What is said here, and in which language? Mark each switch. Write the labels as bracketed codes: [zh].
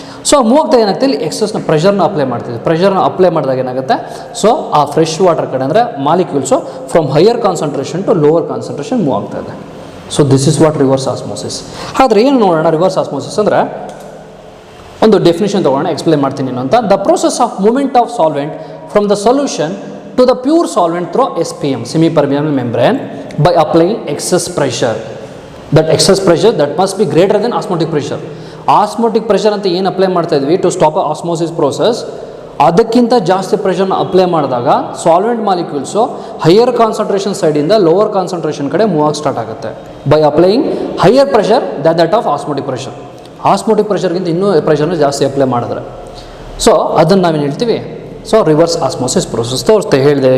[kn] So move ಆಗ್ತಾ ಏನಾಗ್ತದೆ, ಇಲ್ಲಿ ಎಕ್ಸಸ್ನ ಪ್ರೆಷರ್ನ ಅಪ್ಲೈ ಮಾಡ್ತೀವಿ. ಪ್ರೆಷರ್ನ ಅಪ್ಲೈ ಮಾಡಿದಾಗ ಏನಾಗುತ್ತೆ, ಸೊ ಆ ಫ್ರೆಶ್ ವಾಟರ್ ಕಡೆ ಅಂದರೆ molecules [en] from higher concentration to lower concentration [kn] move ಆಗ್ತಾ ಇದೆ. [en] So this is what reverse osmosis. [kn] ಆದರೆ ಏನು ನೋಡೋಣ ರಿವರ್ಸ್ ಆಸ್ಮೋಸಿಸ್ ಅಂದರೆ, ಒಂದು ಡೆಫಿನೇಷನ್ ತೊಗೊಳ್ಳೋಣ, ಎಕ್ಸ್ಪ್ಲೇನ್ ಮಾಡ್ತೀನಿ ಏನು ಅಂತ. [en] The process of movement of solvent from the solution to the pure solvent through SPM, semi permeable membrane, by applying excess pressure. That excess pressure that must be greater than osmotic pressure. [kn] Osmotic pressure ಅಂತ ಏನು apply ಮಾಡ್ತಾ ಇದ್ವಿ [en] to stop osmosis process, [kn] ಅದಕ್ಕಿಂತ ಜಾಸ್ತಿ ಪ್ರೆಷರ್ನ apply ಮಾಡಿದಾಗ solvent molecules higher concentration ಸೈಡಿಂದ lower concentration ಕಡೆ move ಆಗಿ ಸ್ಟಾರ್ಟ್ ಆಗುತ್ತೆ. [en] By applying higher pressure that of osmotic pressure. [kn] Osmotic ಪ್ರೆಷರ್ಗಿಂತ ಇನ್ನೂ ಪ್ರೆಷರ್ನ ಜಾಸ್ತಿ ಅಪ್ಲೈ ಮಾಡಿದ್ರೆ, ಸೊ ಅದನ್ನು ನಾವೇನು ಹೇಳ್ತೀವಿ, ಸೊ ರಿವರ್ಸ್ ಆಸ್ಮೋಸಿಸ್ ಪ್ರೋಸೆಸ್ ತೋರಿಸ್ತೆ ಹೇಳಿದೆ.